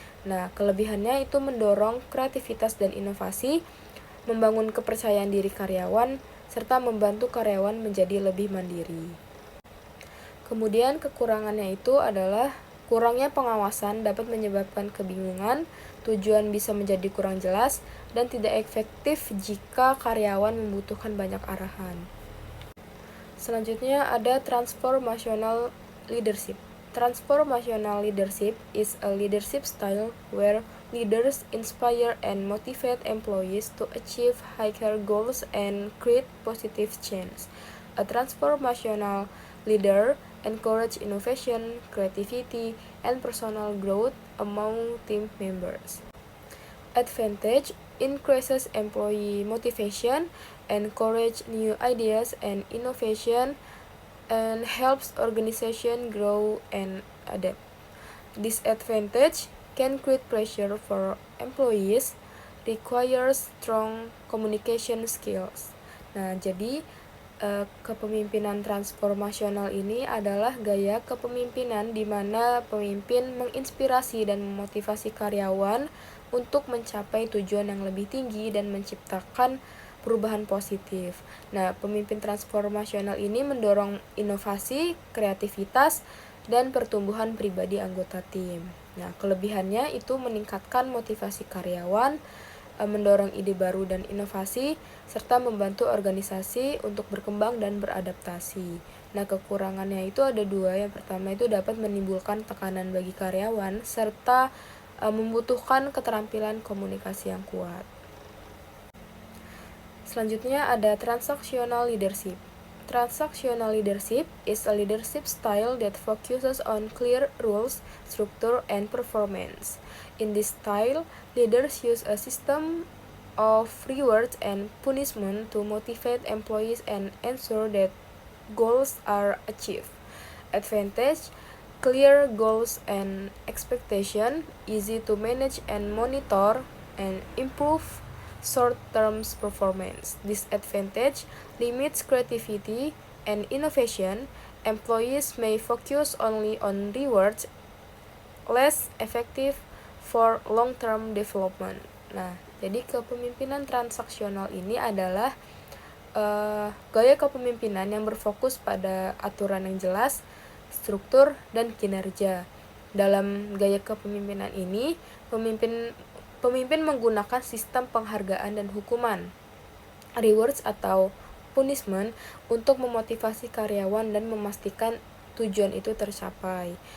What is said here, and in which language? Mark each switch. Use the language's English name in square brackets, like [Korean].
[Indonesian] Nah, kelebihannya itu mendorong kreativitas dan inovasi, membangun kepercayaan diri karyawan, serta membantu karyawan menjadi lebih mandiri. Kemudian kekurangannya itu adalah Kurangnya pengawasan dapat menyebabkan kebingungan, tujuan bisa menjadi kurang jelas, dan tidak efektif jika karyawan membutuhkan banyak arahan. Selanjutnya ada transformational leadership. [English] Transformational leadership is a leadership style where leaders inspire and motivate employees to achieve higher goals and create positive change. A transformational leader encourages innovation, creativity, and personal growth among team members. Advantage increases employee motivation, encourage new ideas and innovation, and helps organization grow and adapt. Disadvantage can create pressure for employees, requires strong communication skills. [Indonesian] Nah, jadi kepemimpinan transformasional ini adalah gaya kepemimpinan di mana pemimpin menginspirasi dan memotivasi karyawan untuk mencapai tujuan yang lebih tinggi dan menciptakan perubahan positif. Nah, pemimpin transformasional ini mendorong inovasi, kreativitas, dan pertumbuhan pribadi anggota tim. Nah, kelebihannya itu meningkatkan motivasi karyawan, mendorong ide baru dan inovasi, serta membantu organisasi untuk berkembang dan beradaptasi. Nah, kekurangannya itu ada dua. Yang pertama itu dapat menimbulkan tekanan bagi karyawan, serta membutuhkan keterampilan komunikasi yang kuat. Selanjutnya ada transactional leadership. [English] Transactional leadership is a leadership style that focuses on clear rules, structure, and performance. In this style, leaders use a system of rewards and punishment to motivate employees and ensure that goals are achieved. Advantage: clear goals and expectation, easy to manage and monitor, and improve short-term performance. Disadvantage: limits creativity and innovation. Employees may focus only on rewards, less effective for long-term development. [Indonesian] Nah, jadi kepemimpinan transaksional ini adalah gaya kepemimpinan yang berfokus pada aturan yang jelas, struktur, dan kinerja. Dalam gaya kepemimpinan ini, pemimpin menggunakan sistem penghargaan dan hukuman, rewards atau punishment, untuk memotivasi karyawan dan memastikan tujuan itu tercapai.